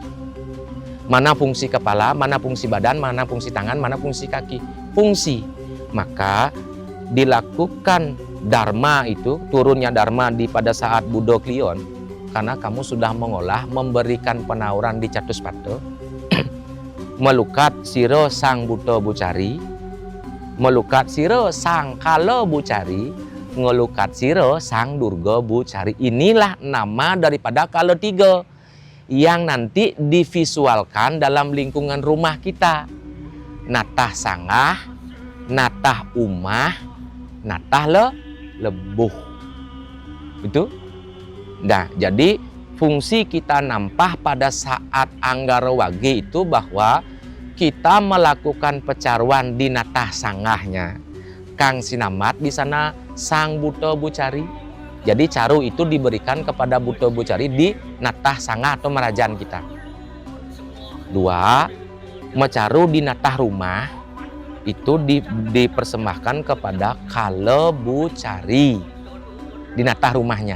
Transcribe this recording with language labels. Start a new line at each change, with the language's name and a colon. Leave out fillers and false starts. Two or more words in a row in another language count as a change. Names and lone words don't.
Indonesian: Mana fungsi kepala, mana fungsi badan, mana fungsi tangan, mana fungsi kaki. Fungsi. Maka dilakukan dharma itu, turunnya dharma pada saat Budo Kliwon, karena kamu sudah mengolah, memberikan penauran di catus pata,
Balinese: melukat siro Sang Buto Bucari, melukat siro Sang Kala Bucari, ngelukat siro Sang Durga Bucari.
Indonesian: Inilah nama daripada Kala Tiga yang nanti divisualkan dalam lingkungan rumah kita.
Balinese: Natah sangah, natah umah, natah lebuh.
Indonesian: Itu. Nah, jadi fungsi kita nampah pada saat Anggara Wage itu bahwa kita melakukan pecaruan di natah sangahnya.
Balinese: Kang Sinamat
Indonesian: di sana Sang Buto Bucari. Jadi caru itu diberikan kepada Buto Bucari di
Balinese: natah sangah
Indonesian: atau merajan kita. 2, mecaru di natah rumah itu dipersembahkan kepada Kala Bucari di natah rumahnya.